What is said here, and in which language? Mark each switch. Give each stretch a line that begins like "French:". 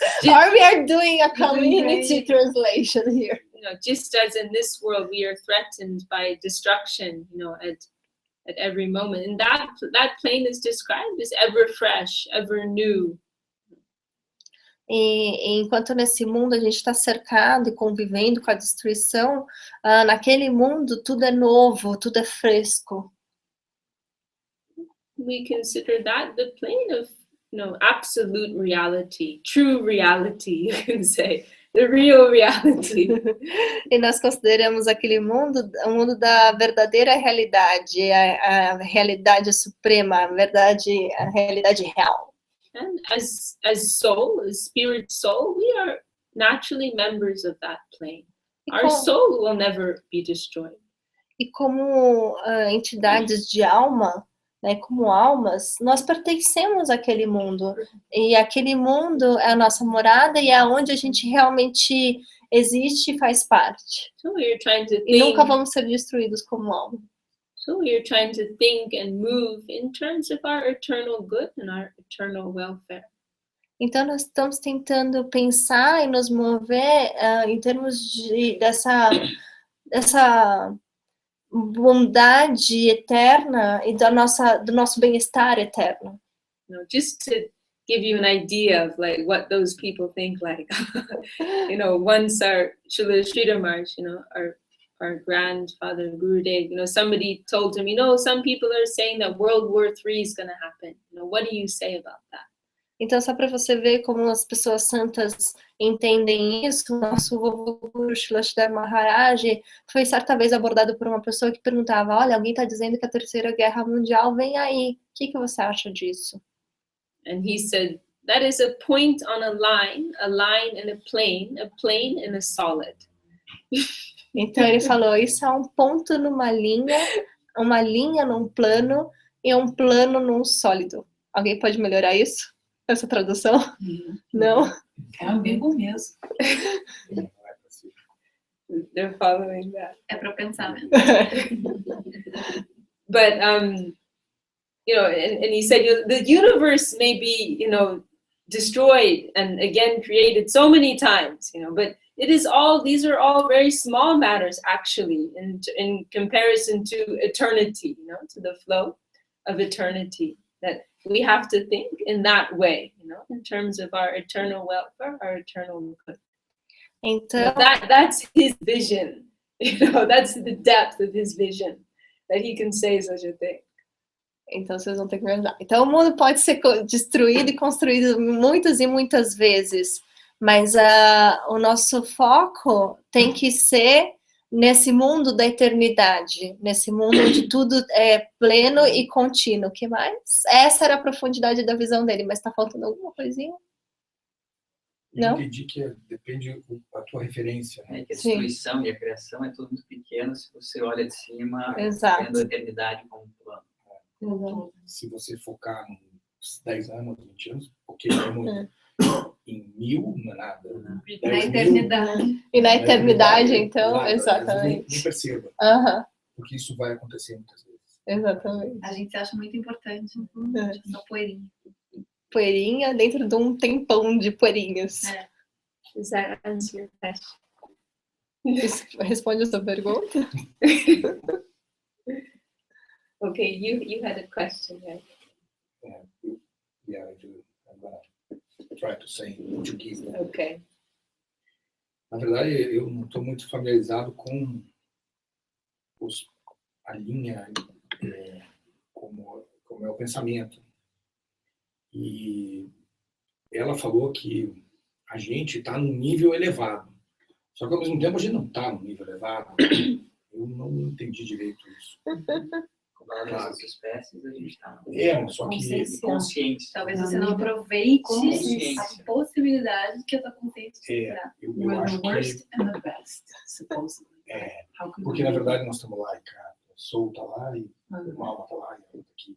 English: Or we are doing a community translation here. You know, just as in this world we are threatened by destruction, you know, at every moment, and that plane is described as ever fresh, ever new.
Portuguese: E enquanto nesse mundo a gente está cercado e convivendo com a destruição, naquele mundo tudo é novo, tudo é fresco.
English: We consider that the plane of, you know, absolute reality, true reality, you can say. The real reality.
Portuguese: E nós consideramos aquele mundo, o mundo da verdadeira realidade, a realidade suprema, a realidade real.
English: And as soul, as spirit soul, we are naturally members of that plane. Our soul will never be destroyed.
Portuguese: E como entidades de alma, né, como almas, nós pertencemos àquele mundo. E aquele mundo é a nossa morada e é onde a gente realmente existe e faz parte.
English: So we are trying to think,
Portuguese: e nunca vamos ser destruídos como alma.
English: So we are trying to think and move in terms of our eternal good and our eternal welfare.
Portuguese: Então nós estamos tentando pensar e nos mover em termos dessa bondade eterna e do nosso bem-estar eterno.
English: You know, just to give you an idea of like what those people think like. You know, once our Srila Maharaj, you know, our grandfather Gurudev, you know, somebody told him, you know, some people are saying that World War III is going to happen. You know, what do you say about that?
Portuguese: Então, só para você ver como as pessoas santas entendem isso, o nosso vovô Guru Srila Maharaj foi certa vez abordado por uma pessoa que perguntava, olha, alguém está dizendo que a Terceira Guerra Mundial vem aí, o que você acha disso?
English: And he said, that is a point on a line and a plane and a solid.
Portuguese: Então ele falou, isso é um ponto numa linha, uma linha num plano e um plano num sólido. Alguém pode melhorar isso? Essa tradução? Não? É o mesmo mesmo.
English: They're following that.
Portuguese: É para pensar mesmo.
English: But you know, and he said, the universe may be, you know, destroyed and again created so many times, you know, but these are all very small matters actually in comparison to eternity, you know, to the flow of eternity. That we have to think in that way, you know, in terms of our eternal welfare, our eternal good.
Portuguese: Então,
English: that's his vision, you know, that's the depth of his vision, that he can say such a thing.
Portuguese: então vocês vão ter que me ajudar. Então o mundo pode ser destruído e construído muitas e muitas vezes, mas o nosso foco tem que ser nesse mundo da eternidade, nesse mundo onde tudo é pleno e contínuo. O que mais? Essa era a profundidade da visão dele, mas está faltando alguma coisinha? Eu entendi que depende da tua referência. É que a destruição e a criação é tudo muito pequeno se você olha de cima, vendo a eternidade como um plano. Exato. Se você focar nos 10 anos, 20 anos, porque é muito. Em 1000 não é nada. Na eternidade. E na eternidade, então, nada, exatamente. Nem perceba. Porque isso vai acontecer muitas vezes. Exatamente. A gente acha muito importante. Só poeirinha. Poeirinha dentro de um tempão de poeirinhas.
English: Does that answer your question?
Portuguese: Isso responde a sua pergunta?
English: Okay, you had a question, right? Yeah, I do. I'm gonna try to say in Portuguese.
Portuguese: Né?
English: Okay.
Portuguese: Na verdade, eu não estou muito familiarizado com a linha, como é o pensamento. E ela falou que a gente está num nível elevado. Só que ao mesmo tempo a gente não está num nível elevado. Eu não entendi direito isso. Comparado às outras espécies, a gente está só que consciente. Talvez você não aproveite consciência. a possibilidade que a tua consciência será. Eu acho
English: the worst and the best, supposedly.
Portuguese: Porque na verdade nós estamos lá e cá. O Sol está lá e o Alma está lá e a outra aqui.